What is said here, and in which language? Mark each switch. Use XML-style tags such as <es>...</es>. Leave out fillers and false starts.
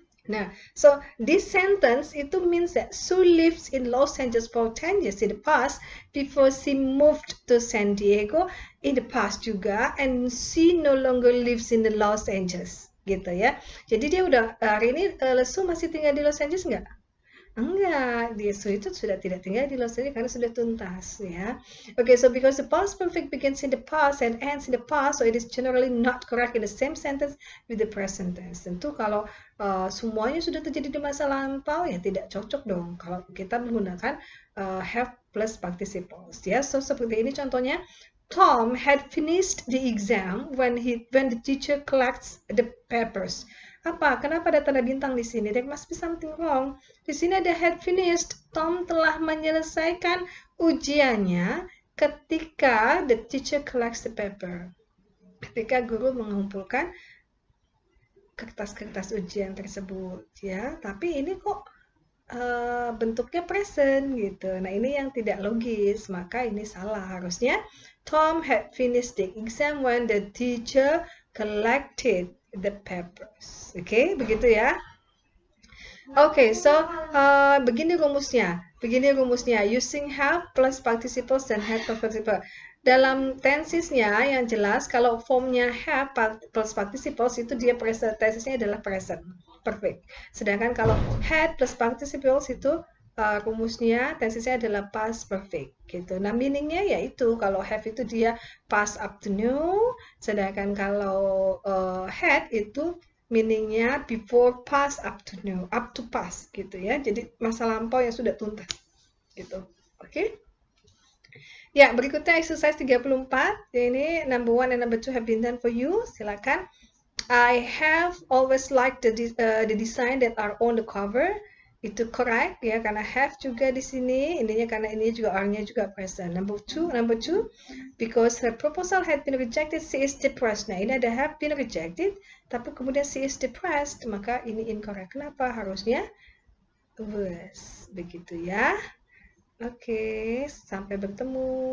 <en>Nah, so this sentence itu means that Sue lives in Los Angeles for 10 years in the past before she moved to San Diego in the past juga, and she no longer lives in the Los Angeles, gitu ya.</en> <id>Jadi dia udah hari ini Sue masih tinggal di Los Angeles nggak? Enggak, Sue itu sudah tidak tinggal di Los Angeles karena sudah tuntas ya.</id> <en>Okay, so because the past perfect begins in the past and ends in the past, so it is generally not correct in the same sentence with the present tense.</en> <id>Tentu kalau semuanya sudah terjadi di masa lampau, ya tidak cocok dong kalau kita menggunakan have plus participles ya. So seperti ini contohnya.</id> <en>Tom had finished the exam when the teacher collects the papers. Apa?</en> <id>Kenapa ada tanda bintang di sini?</id> <en>There must be something wrong.</en> <id>Di sini ada had finished.</id> <en>Tom</en> <id>telah menyelesaikan ujiannya ketika</id> <en>the teacher collects the paper.</en> <id>Ketika guru mengumpulkan kertas-kertas ujian tersebut, ya. Tapi ini kok bentuknya present gitu. Nah, ini yang tidak logis, maka ini salah.</id> <en>Harusnya Tom had finished the exam when the teacher collected the papers.</en> <id>Oke, begitu ya. Oke, so begini rumusnya.</id> <en>Using have plus participles dan had plus participle.</en> <id>Dalam tensesnya yang jelas, kalau formnya have plus participles itu dia present, tensesnya adalah present, perfect. Sedangkan kalau had plus participles itu rumusnya tensesnya adalah past perfect gitu. Nah, meaningnya yaitu kalau have itu dia past up to new, sedangkan kalau had itu meaningnya</id> <en>before past up to new, up to past</en> <id>gitu ya. Jadi masa lampau yang sudah tuntas gitu. Oke? Ya, berikutnya exercise 34.</id> <en>Ini number 1 and number 2 have been done for you. Silakan. I have always liked the design that are on the cover.</en> <id>Itu correct ya, karena have juga di sini. Ininya karena ini juga R-nya juga present.</id> <en>Number 2, because her proposal had been rejected, she is depressed.</en> <id>Nah, ini ada have been rejected, tapi kemudian</id> <en>she is depressed,</en> <id>maka ini incorrect. Kenapa? Harusnya was. Begitu ya. Oke, sampai bertemu.</id>